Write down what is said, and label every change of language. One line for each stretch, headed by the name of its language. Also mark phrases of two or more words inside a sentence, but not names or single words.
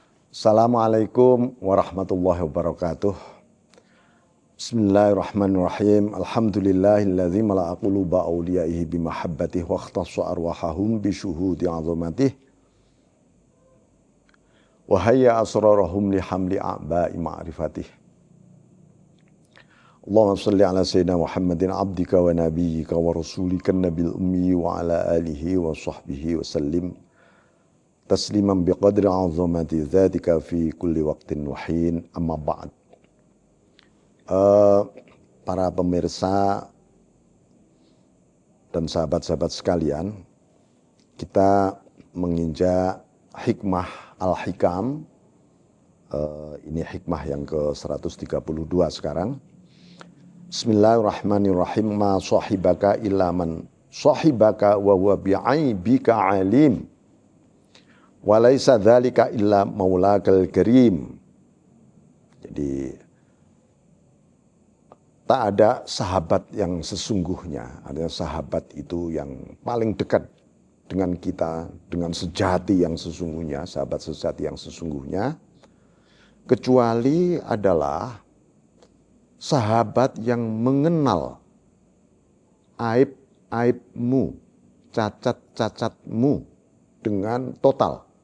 Arabic: السلام عليكم ورحمة الله وبركاته بسم الله الرحمن الرحيم. الحمد لله الذي ملأ قلوب أوليائه بمحبته واختص أرواحهم بشهود عظمته. وهيأ أسرارهم لحمل أعباء معرفته. اللهم صل على سيدنا محمد عبدك ونبيك ورسولك النبي الأمي وعلى آله وصحبه وسلم. تسليما بقدر عظمة ذاتك في كل وقت وحين أما بعد.
Indonesian: Para pemirsa dan sahabat-sahabat sekalian, kita menginjak hikmah al-hikam. Ini hikmah yang ke-132 sekarang.
Arabic: بسم الله الرحمن الرحيم ما صحبك إلا من صحبك وهو بعيبك عليم. وليس ذلك إلا مولاك الكريم.
Indonesian: Jadi tak ada sahabat yang sesungguhnya, ada sahabat itu yang paling dekat dengan kita, dengan sejati yang sesungguhnya, sahabat sejati yang sesungguhnya, kecuali adalah sahabat yang mengenal aib-aibmu, cacat-cacatmu dengan total.